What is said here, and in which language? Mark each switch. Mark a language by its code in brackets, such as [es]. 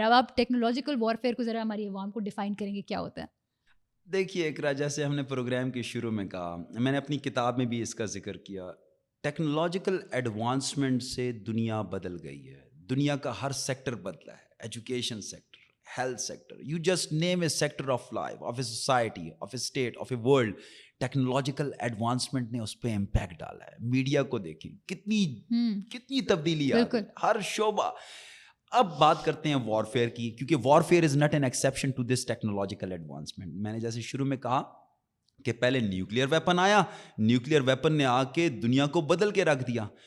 [ur] اب آپ technological warfare کو ذرا ہماری عوام کو ڈیفائن کریں گے کیا ہوتا ہے؟ دیکھیے اقرا, جیسے ہم نے پروگرام کے شروع میں کہا, میں نے اپنی کتاب میں بھی اس کا ذکر کیا, ٹیکنالوجیکل ایڈوانسمنٹ سے دنیا بدل گئی ہے. دنیا کا ہر سیکٹر بدلا ہے, education sector, [en] health sector, you just name a sector of life, of a society, of a state, of a world. [ur] Technological advancement نے اس پہ امپیکٹ ڈالا ہے. میڈیا کو دیکھیں کتنی تبدیلی آ گئی, ہر شعبہ. اب بات کرتے ہیں وارفیئر کی, کیونکہ [en] Warfare is not an exception to this technological advancement. [ur] میں نے جیسے شروع میں کہا کہ پہلے نیوکلیئر ویپن آیا, نیوکلیئر ویپن نے آ کے دنیا کو بدل کے رکھ دیا.